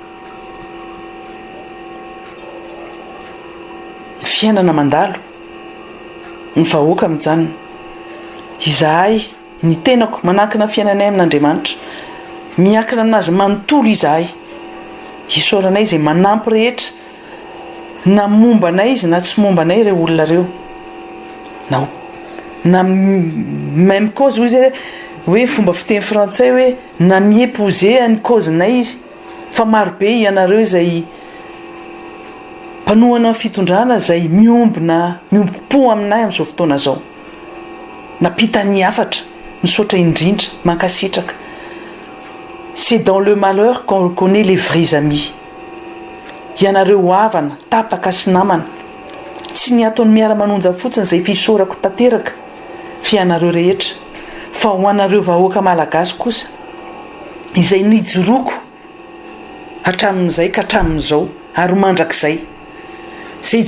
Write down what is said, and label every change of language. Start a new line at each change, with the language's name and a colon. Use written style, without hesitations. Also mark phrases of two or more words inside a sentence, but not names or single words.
Malagasy: ny fiainana mandalo ny vahoaka mijanona izahay ny tenako manankina fiainanay amin'Andriamanitra miankina aminazy manontolo izahay isoranay izay manampy rehetra na mombanay izy na tsy mombanay ireo olona reo na
French: même cause
Malagasy: hoe fomba fiteny frantsay hoe na miépouser ny causenay izy fa marobe ianareo izay mpanohana ny fitondrana izay miompo aminay amin'izao fotoana izao napita ny hafatra misaotra indrindra mankasitraka
French: c'est dans le malheur qu'on connaît les vrais amis
Malagasy: ianareo havana tapaka sy namana tsy ny ataony miara-manonja fotsiny izay fisorako tanteraka fianareo rehetra fa ho anareo vahoaka malagasy kosa izay nijoroko hatramin'izay ka hatramin'izao ary mandrakizay izay